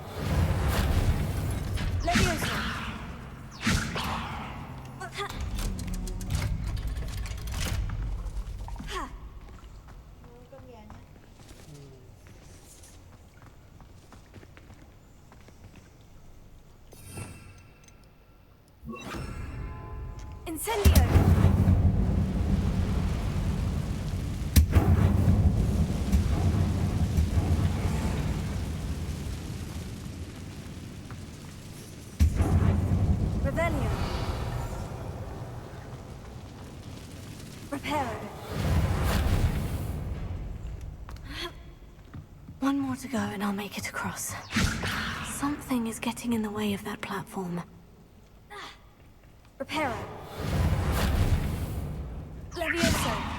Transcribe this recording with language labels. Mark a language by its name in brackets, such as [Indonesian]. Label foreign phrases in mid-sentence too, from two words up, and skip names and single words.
[Vietnamese] Leviosa. Công nhận nha. Incendio. Revelio. Reparo. [English] One more to go and I'll make it across. Something is getting in the way of that platform. Reparo. Leviosa.